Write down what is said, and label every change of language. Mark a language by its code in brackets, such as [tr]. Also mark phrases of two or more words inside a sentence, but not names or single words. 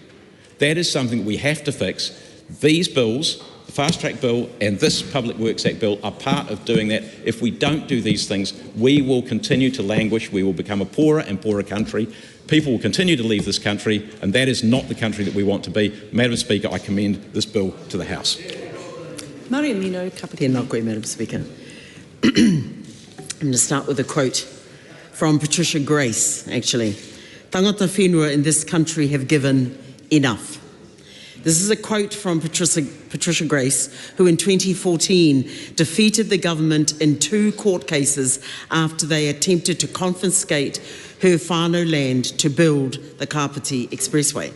[en] That is something we have to fix. These bills, the Fast Track Bill and this Public Works Act bill, are part of doing that. If we don't do these things, we will continue to languish, we will become a poorer and poorer country. People will continue to leave this country, and that is not the country that we want to be. Madam Speaker, I commend this bill to the House. [mi] Tēnā koe, [en] Madam Speaker. I'm going to start with a quote from Patricia Grace, actually. [mi] Tangata whenua [en] in this country have given enough. This is a quote from Patricia Grace, who in 2014 defeated the government in 2 court cases after they attempted to confiscate her whānau land to build the Kapiti Expressway.